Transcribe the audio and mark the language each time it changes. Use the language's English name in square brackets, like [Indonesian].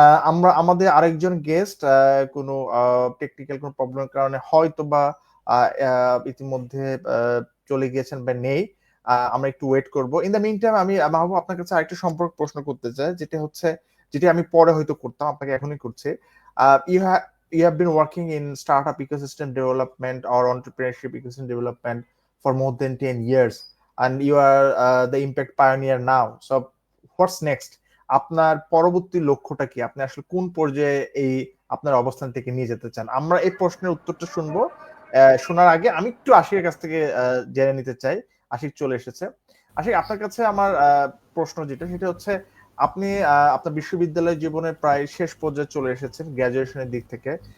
[Bangla] আমরা আমাদের আরেকজন গেস্ট কোনো টেকনিক্যাল কোনো প্রবলেমের কারণে হয়তো বা ইতিমধ্যে চলে গিয়েছেন বা নেই। আমরা একটু ওয়েট করব। [English] in the mean time [Bangla] আমি মাহবুব আপনার কাছে আরেকটা সম্পর্ক প্রশ্ন করতে চাই, যেটা হচ্ছে যেটা আমি পরে হয়তো করতাম, আপনাকে এখনই করছি। [English] You have been working in startup ecosystem development or entrepreneurship ecosystem development for more than 10 years, and you are the impact pioneer now. So what's next? [Bangla] আপনার পরবর্তী লক্ষ্যটা কি? আপনি আসলে কোন পর্যায়ে এই আপনার অবস্থান থেকে নিয়ে যেতে চান? আমরা এই প্রশ্নের উত্তরটা শুনবো শোনার আগে আমি একটু আশিকের কাছ থেকে জেনে নিতে চাই। আশিক চলে এসেছে। আশিক, আপনার কাছে আমার প্রশ্ন যেটা সেটা হচ্ছে, আপনি আপনার বিশ্ববিদ্যালয় জীবনের প্রায় শেষ পর্যায়ে চলে এসেছেন গ্র্যাজুয়েশনের দিক থেকে।